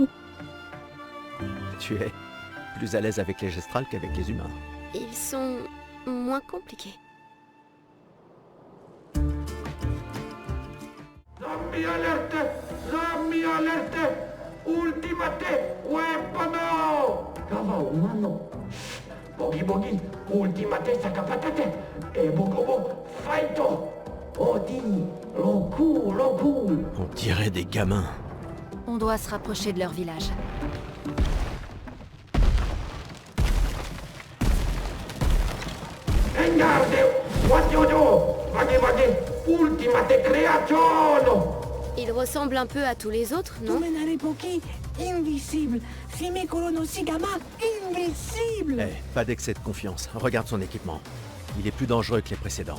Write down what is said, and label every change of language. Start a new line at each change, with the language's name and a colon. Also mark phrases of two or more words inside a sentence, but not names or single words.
French: Tu es plus à l'aise avec les gestrales qu'avec les humains. Ils sont moins compliqués. Zombie alerte! Zombie alerte! Ultimate weapono! Kava umano. Bogi bogi, ultimate sakapatate. E bogobo, faito! Odi, loku, loku. On dirait des gamins. on doit se rapprocher de leur village. Engarde!
English: What you do? Vagi vagi, ultimate creazione!
French: Ils ressemblent un peu à tous les autres, non? Domenare pochi, invisible. Sime colono sigama, invisible. Eh, pas d'excès de confiance. Regarde son équipement. Il est plus dangereux que les précédents.